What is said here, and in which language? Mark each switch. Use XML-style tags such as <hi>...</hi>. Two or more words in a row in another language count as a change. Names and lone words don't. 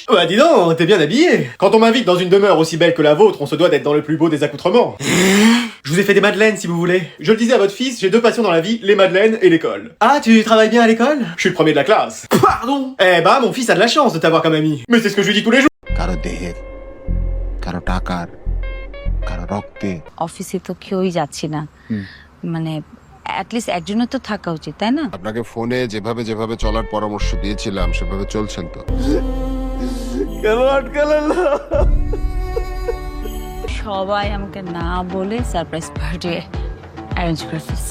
<fr>Bah dis donc, t'es bien habillé. Quand on m'invite dans une demeure aussi belle que la vôtre, on se doit d'être dans le plus beau des accoutrements. Je vous ai fait des madeleines si vous voulez. Je le disais à votre fils, j'ai deux passions dans la vie, les madeleines et l'école. Ah, tu travailles bien à l'école? Je suis le premier de la classe. Pardon. Eh bah, mon fils a de la chance de t'avoir comme ami. Mais c'est ce que je lui dis tous les jours.</fr> <bn>কারো দেহের কারো টাকার কারো রক্তে অফিসে তো কেউই যাচ্ছি না মানে অ্যাটলিস্ট একজনের তো থাকা উচিত তাই না আপনাকে ফোনে যেভাবে যেভাবে চলার পরামর্শ দিয়েছিলাম সেভাবে চলছেন তো? সবাই আমাকে না বলে</bn> <en>surprise party arrange</en> <bn>করে ফেলছে</bn>